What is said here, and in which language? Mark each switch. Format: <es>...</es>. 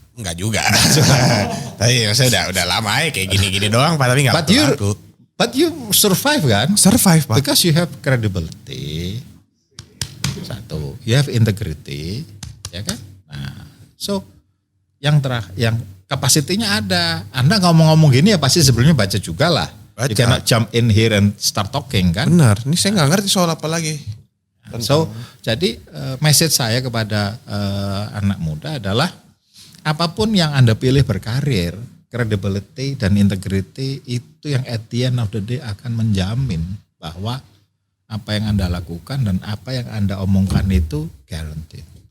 <id>enggak juga. Tapi saya udah lama ya kayak gini-gini doang Pak, tapi enggak laku.</id> <en>But you survive kan? Survive Pak. Because you have credibility.</en> <id>Satu,</id> <en>you have integrity, ya kan?</en> <id>Nah, so yang kapasitinya ada. Anda ngomong-ngomong gini ya pasti sebelumnya baca juga lah.</id> <en>You cannot jump in here and start talking kan?</en> <id>Benar, ini saya nggak ngerti soal apa lagi. So, jadi message saya kepada anak muda adalah apapun yang Anda pilih berkarir, credibility dan integrity itu yang</id> <en>at the end of the day</en> <id>akan menjamin bahwa apa yang Anda lakukan dan apa yang Anda omongkan itu guaranteed.</id>